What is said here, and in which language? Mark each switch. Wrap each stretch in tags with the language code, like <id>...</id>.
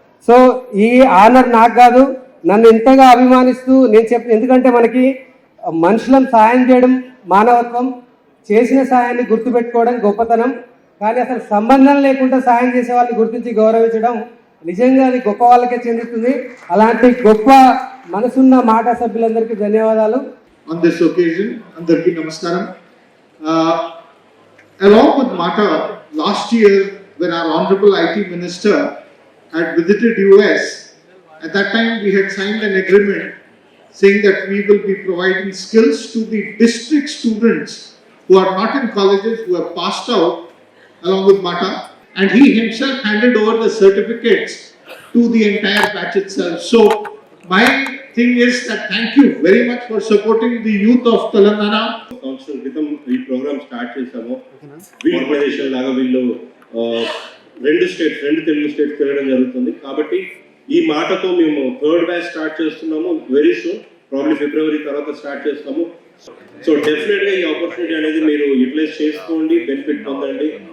<te>So ఈ honour నాకు కాదు, నన్ను ఇంతగా అభిమానిస్తూ ఎందుకంటే మనకి మనుషులను సాయం చేయడం మానవత్వం, చేసిన సాయాన్ని గుర్తుపెట్టుకోవడం గొప్పతనం. కానీ అసలు సంబంధం లేకుండా సాయం చేసే వాళ్ళని గుర్తించి గౌరవించడం నిజంగా అది గొప్ప వాళ్ళకే చెందుతుంది. అలాంటి గొప్ప మనసున్న మాట సభ్యులందరికీ ధన్యవాదాలు.</te> <en>On this occasion,</en> <te>అందరికీ నమస్కారం.</te> <en>Along with MATA, last year when our Honorable IT Minister had visited US, at that time we had signed an agreement saying that we will be providing skills to the district students who are not in colleges, who have passed out along with MATA, and he himself handed over the certificates to the entire batch itself. So my thing is that thank you very much for supporting the youth of Telangana.</en> <te>సంవత్సరం క్రితం ఈ programme start చేశాము. Organisation లాగా వీళ్ళు రెండు Telugu states తిరగడం జరుగుతుంది. కాబట్టి ఈ మాటతో మేము 3rd బ్యాచ్ స్టార్ట్ చేస్తున్నాము. వెరీ సూన్, ప్రాబ్లీ ఫిబ్రవరి తర్వాత స్టార్ట్ చేస్తాము. సో డెఫినెట్ గా ఈ ఆపర్చునిటీ అనేది మీరు యూటిలైజ్ చేసుకోండి, బెనిఫిట్ పొందండి.</te>